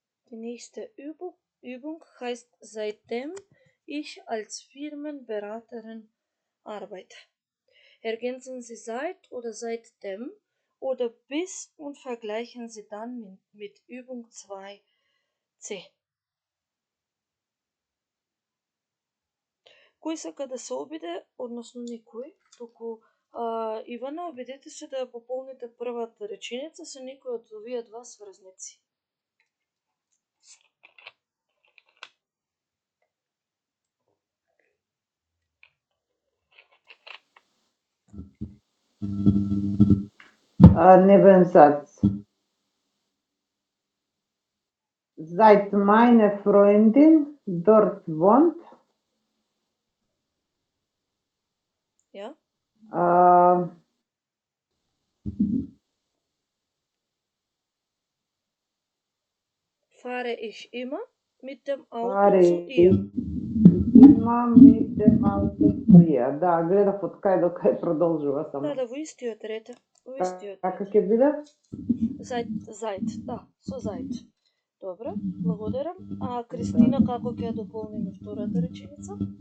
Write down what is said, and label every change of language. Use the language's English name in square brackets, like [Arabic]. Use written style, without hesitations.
[German] Die nächste Übung heißt seitdem ich als Firmenberaterin arbeite. Ergänzen Sie seit oder seitdem oder bis und vergleichen Sie dann mit Übung 2c. [Macedonian] Кој сака да се обиде, односно никој, туку Ивана, обидете се да ја пополните првата реченица со некој од овие два сврзници. [German] Nebensatz. Seit meine Freundin dort wohnt, Ja? Fahre ich immer mit dem Auto zu ihr. [Macedonian] Има [German] mit dem Auto zu ihr. [Macedonian] Да, гледав од кај до кај продолжува само. Да, во истиот ред. Како ќе биде? Seit, да, со seit. Добро, благодарам. А Кристина, како ќе ја дополниме втората реченица?